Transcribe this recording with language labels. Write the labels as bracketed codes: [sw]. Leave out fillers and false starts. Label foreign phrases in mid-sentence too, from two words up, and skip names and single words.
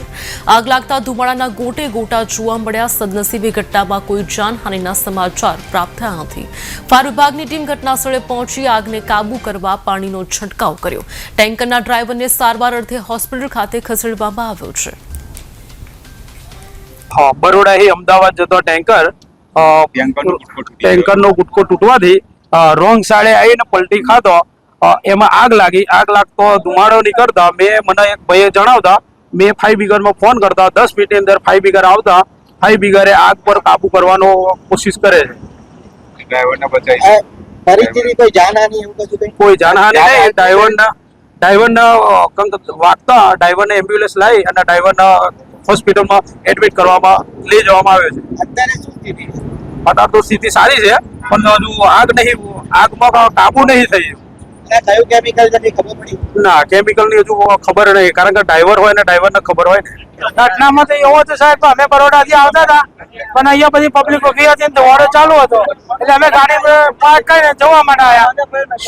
[gu] આગ લાગતા ધુમાડાના ગોટે ગોટા જોવા મળ્યા। સદનસીબે ઘટનામાં કોઈ જાનહાનિના સમાચાર પ્રાપ્ત થયા નથી। ફાયર વિભાગની ટીમ ઘટનાસ્થળે પહોંચી આગને કાબુ કરવા પાણીનો છંટકાવ કર્યો। ટેન્કરના ડ્રાઈવરને સારવાર અર્થે હોસ્પિટલ ખાતે ખસેડવામાં આવ્યો છે। હાં બરોડા હી અમદાવાદ જતો ટેન્કર ટેન્કર ગુટકો તૂટવાથી રોંગ સાઈડે આવીને પલટી ખાતો। એમાં આગ લાગી। આગ લાગતો ધુમાડો નીકળતા મને એક ભાઈએ જણાવતા [hi] मैं फायर ब्रिगेड में फोन करता [gu] 10 મિનિટ અંદર ફાયર બ્રિગેડ આવતા ફાયર બ્રિગેડે આગ પર કાબૂ કરવાનો કોશિશ કરે છે। ડ્રાઇવર ને બચાઈ ફરીથી કોઈ જાનહાનિ એવું કશું કંઈ [hi] कोई जानहानि नहीं। [gu] ડ્રાઇવર ને વાગતા ડ્રાઇવર ને એમ્બ્યુલન્સ લાઈ અને ડ્રાઇવર ને હોસ્પિટલ માં એડમિટ કરવામાં લઈ જવામાં આવ્યો છે। અત્યારે શું સ્થિતિ છે? અત્યારે તો સ્થિતિ સારી છે પણ હજુ આગમાં કાબુ નહીં થઈ। અને કયું કેમિકલ છે ખબર પડી? ના કેમિકલની હજુ ખબર નહીં કારણ કે ડ્રાઈવર હોય ને ડ્રાઈવરને ખબર હોય ને। ઘટનામાં તો એવો હતો સાહેબ, અમે બરોડાથી આવતા હતા પણ અહીંયા બધી પબ્લિક ઉભી હતી ને દોડો ચાલુ હતો એટલે અમે ગાડી પાર્ક કરીને જવા માટે આવ્યા।